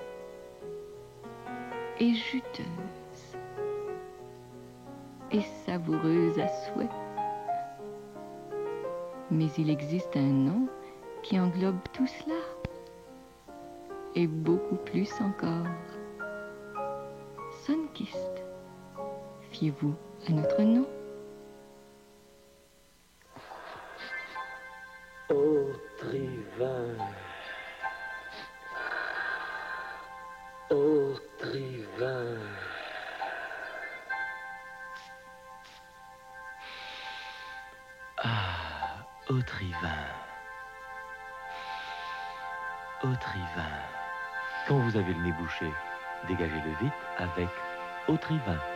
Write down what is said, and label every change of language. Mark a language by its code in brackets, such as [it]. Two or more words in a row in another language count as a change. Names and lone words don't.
[fr] et juteuse et savoureuse à souhait. Mais il existe un nom qui englobe tout cela et beaucoup plus encore. Sunkist. Fiez-vous à notre nom. Autrivin, Autrivin. Ah, Autrivin. Autrivin. Quand vous avez le nez bouché, dégagez-le vite avec Autrivin.